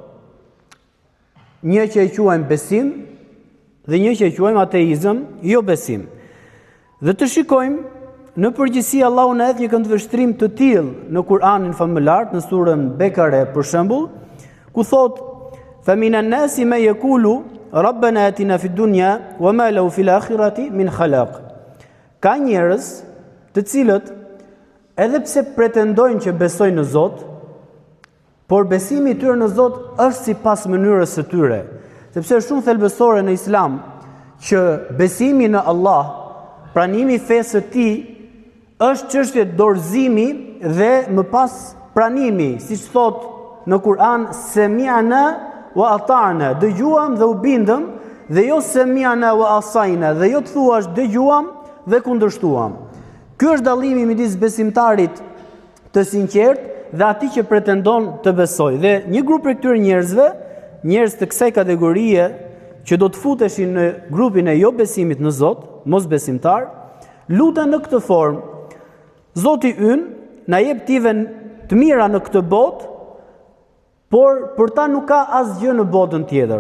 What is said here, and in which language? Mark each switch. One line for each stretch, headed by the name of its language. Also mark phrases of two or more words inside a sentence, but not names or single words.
Albanian: Një që e quajmë besim dhe një që e quajmë ateizëm, jo besim. Dhe të shikojmë në përgjithësi Allahu na hedh një këndvështrim të tillë në Kur'anin famëlar, në surën Bekare për shembull, ku thotë:
Arabic: "فمن الناس من يقول ربنا آتنا في الدنيا وما له في الآخرة من خلاق."
Albanian: Ka njerëz të cilët edhe pse pretendojnë që besojnë në Zot, por besimi i tyre në Zot është sipas mënyrës së tyre, sepse është shumë thelbësore në Islam që besimi në Allah, pranimi i fesë së Tij, është çështje dorëzimi dhe më pas pranimi, siç thot në Kur'an:
Arabic: "سمعنا وأطعنا",
Albanian: dëgjuam dhe u bindëm, dhe jo
Arabic: "سمعنا وعصينا",
Albanian: dhe jo të thuash dëgjuam dhe kundërshtuam. Ky është dallimi midis besimtarit të sinqert dhe atij që pretendon të besojë. Dhe një grup prej këtyre njerëzve, njerëz të kësaj kategorie që do të futeshin në grupin e jo besimit në Zot, mos besimtar, luten në këtë formë: Zoti ynë na jep tive të mira në këtë botë, por për ta nuk ka asgjë në botën tjetër.